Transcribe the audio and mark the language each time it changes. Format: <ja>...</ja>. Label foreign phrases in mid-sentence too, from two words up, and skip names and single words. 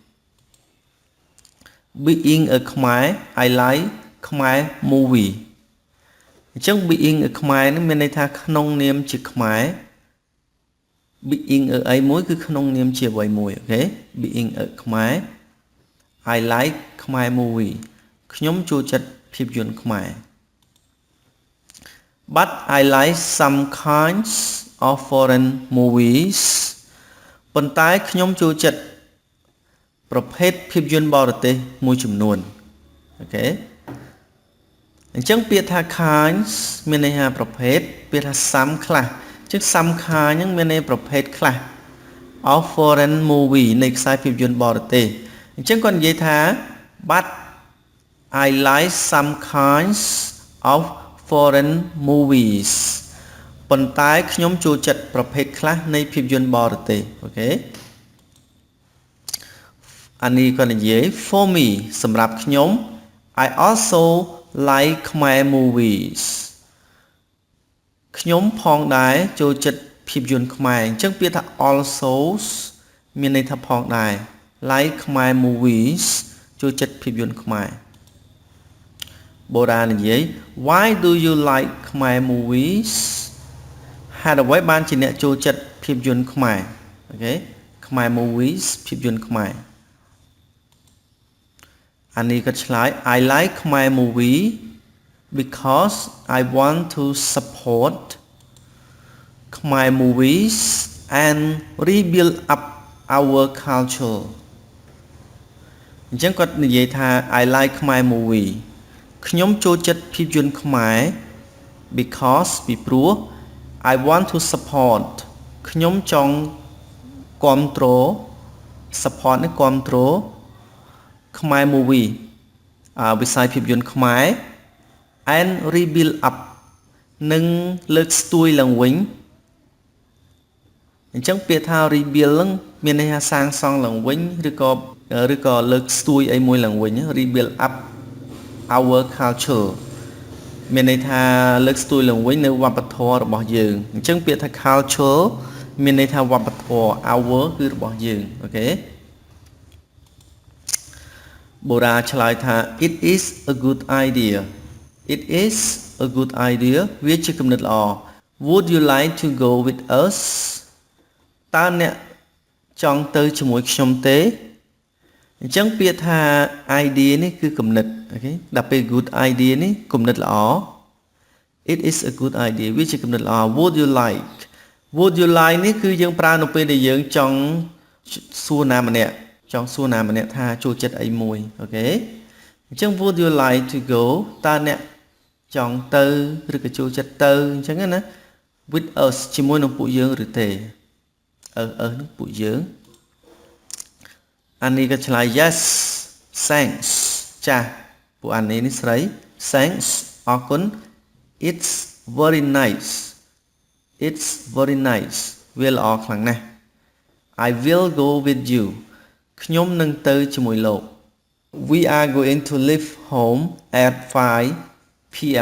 <en>Being a Khmer I like Khmer movie អញ្ចឹង being a Khmer</en> <km>នេះមានន័យថាក្នុងនាមជាខ្មែរ</km> <en>being a</en> <km>អីមួយគឺក្នុងនាមជាអ្វីមួយអូខេ</km> <en>being a Khmer I like Khmer movie</en> <km>ខ្ញុំចូលចិត្តភាពយន្តខ្មែរ</km> <en>But I like some kinds of foreign movies</en> <km>ប៉ុន្តែខ្ញុំចូលចិត្តប្រភេទភាពយន្តបរទេសមួយចំ នួនអូខេអញ្ចឹងពាក្យថា kinds មានន័យថាប្រភេទពាក្យថា some ខ្លះអញ្ចឹង</km> <en>some kind</en> <km>ហ្នឹងមានន័យប្រភេទខ្លះ</km> <en>of foreign movie</en> <km>នៃខ្សែភាពយន្តបរទេសអញ្ចឹងគាត់និយាយថា</km> <en>but I like some kinds of foreign movies</en> <km>ប៉ុន្តែខ្ញុំចូលចិត្តប្រភេទខ្លះនៃភាពយន្តបរទេសអូខេ អានេះគាត់និយាយ</km> <en>for me</en> <km>សម្រាប់ខ្ញុំ</km> <en>I also like Khmer movies</en> <km>ខ្ញុំផង ដែរចូលចិត្តភាពយន្តខ្មែរអញ្ចឹងពាក្យថា also មានន័យថាផងដែរ</km> <en>like Khmer movies</en> <km>ចូលចិត្តភាពយន្តខ្មែរបូរ៉ានិយាយ</km> <en>Why do you like Khmer movies</en> <km>ហេតុអ្វីបានជាអ្នកចូលចិត្តភាពយន្តខ្មែរអូខេ</km> <en>Khmer movies</en> <km>ភាពយន្តខ្មែរ អានេះក៏ឆ្លើយ</km> <en>I like Khmer movie because I want to support Khmer movies and rebuild up our culture</en> <km>អញ្ចឹងគាត់និយាយថា</km> <en>I like Khmer movie</en> <km>ខ្ញុំចូលចិត្តភាពយន្តខ្មែរ because ពីព្រោះ</km> <en>I want to support</en> <km>ខ្ញុំចង់គ្រប់គ្រង support នេះគ្រប់គ្រង</km> <en>Khmer movie</en> <km>វិស័យភាពយន្តខ្មែរ</km> <en>and rebuild up</en> <km>នឹងលើកស្ទួយឡើងវិញ អញ្ចឹងពាក្យថា rebuild ហ្នឹងមានន័យថាសាងសង់ឡើងវិញឬក៏លើកស្ទួយអីមួយឡើងវិញ</km> <en>rebuild up our culture</en> <km>មានន័យថាលើកស្ទួយឡើងវិញនៅវប្បធម៌របស់យើងអញ្ចឹងពាក្យថា culture មានន័យថាវប្បធម៌ our គឺរបស់យើងអូខេ បូរ៉ាឆ្លើយថា</km> <en>it is a good idea it is a good idea</en> <km>វាជាគំនិតល្អ</km> <en>would you like to go with us</en> <km>តើអ្នក ចង់ទៅជាមួយខ្ញុំទេអញ្ចឹងពាក្យថា idea នេះគឺគំនិតអូខេដល់ពេល</km> <en>good idea</en> <km>នេះ គំនិតល្អ</km> <en>it is a good idea</en> <km>វាជាគំនិតល្អ</km> <en>would you like</en> <km>នេះគឺយើងប្រើនៅពេលដែលយើងចង់សួរណាម្នាក់ថាចូលចិត្តអីមួយអូខេអញ្ចឹង</km> <en>would you like to go</en> <km>តើអ្នកចង់ទៅឬក៏ចូលចិត្តទៅអញ្ចឹងណា</km> <en>with us</en> <km>ជាមួយនឹងពួកយើងឬទេនឹងពួកយើង អានេះក៏ឆ្លើយ</km> <en>yes thanks</en> <km>ចាស់ពួកអានេះស្រី</km> <en>thanks អរគុណ it's very nice</en> <km>វាល្អខ្លាំងណាស់</km> <en>I will go with you</en> <km>ខ្ញុំនឹងទៅជាមួយលោក</km> <en>we are going to leave home at 5 p.m.</en>